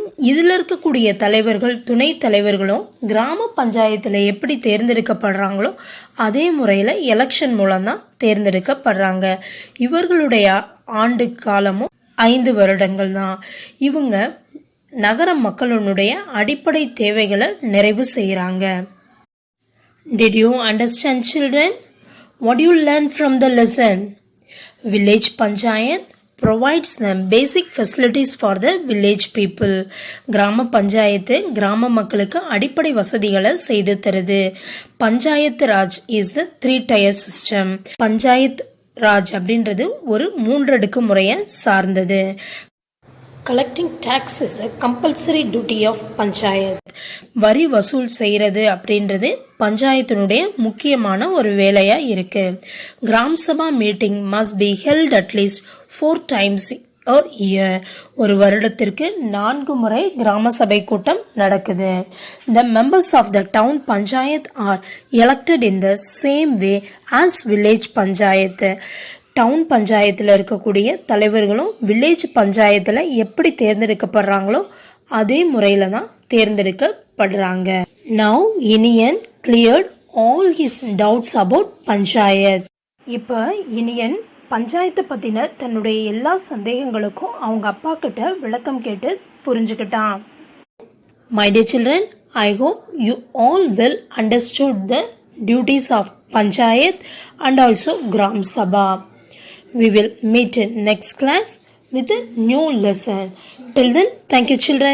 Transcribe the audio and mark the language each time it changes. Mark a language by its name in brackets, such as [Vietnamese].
[Tamil] இதில் இருக்கக்கூடிய தலைவர்கள் துணை தலைவர்களும் கிராம பஞ்சாயத்தில் எப்படி தேர்ந்தெடுக்கப்படுறாங்களோ அதே முறையில் எலெக்ஷன் மூலம்தான் தேர்ந்தெடுக்கப்படுறாங்க. இவர்களுடைய ஆண்டு காலமும் 5 வருடங்கள் தான். இவங்க நகர மக்களுடைய அடிப்படை தேவைகளை நிறைவு செய்கிறாங்க. [English] Did you understand, children? What you learned from the lesson? Village Panchayat provides the basic facilities for the village people. [Tamil] கிராம பஞ்சாயத்து கிராம மக்களுக்கு அடிப்படை வசதிகளை செய்து தருது. Panchayat Raj [English] Is the 3-tier system. [Tamil] Panchayat Raj அப்படின்றது ஒரு 3 அடுக்கு முறையை சார்ந்தது. [English] Collecting tax is a compulsory duty of panchayat. [Tamil] வரி வசூல் செய்கிறது அப்படின்றது பஞ்சாயத்தினுடைய முக்கியமான ஒரு வேலையாக இருக்குது. [English] Gram sabha meeting must be held at least 4 times a year. [Tamil] ஒரு வருடத்திற்கு 4 முறை கிராம சபை கூட்டம் நடக்குது. [English] The members of the town panchayat are elected in the same way as village panchayat. [Tamil] Down பஞ்சாயத்தில் இருக்கக்கூடிய தலைவர்களும் வில்லேஜ் பஞ்சாயத்தில் எப்படி தேர்ந்தெடுக்கப்படுறாங்களோ அதே முறையில் தான் தேர்ந்தெடுக்கப்படுறாங்க. [English] Now Iniyan cleared all his doubts about panchayat. [Tamil] இப்போ இனியன் பஞ்சாயத்தை பற்றின தன்னுடைய எல்லா சந்தேகங்களுக்கும் அவங்க அப்பா கிட்ட விளக்கம் கேட்டு புரிஞ்சுக்கிட்டான். [English] My dear children, I hope you all well understood the duties of Panchayat and also Gram Sabha. We will meet in next class with a new lesson. Till then, thank you, children.